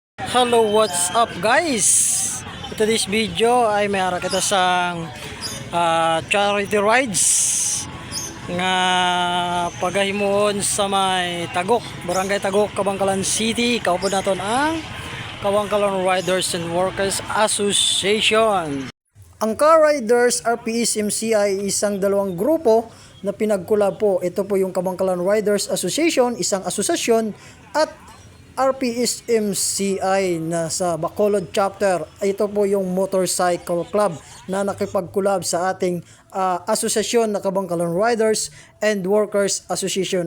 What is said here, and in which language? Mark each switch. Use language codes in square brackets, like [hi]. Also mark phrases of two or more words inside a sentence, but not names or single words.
[en] Hello, what's up guys? Today's video [hil] ay may ara kita sang [en] charity rides [hil] nga pagahimuon sa may Tagok, Barangay Tagok, Kabangkalan City. Kaupo naton ang Kabangkalan Riders and Workers Association. [tl] Ang Car Riders RPSMC ay isang dalawang grupo na pinagkulab po. Ito po yung Kabangkalan Riders Association, isang asosasyon, at RPSMCI na sa Bacolod chapter. Ito po yung motorcycle club na nakipagkulab sa ating asosasyon na Kabangkalan Riders and Workers Association.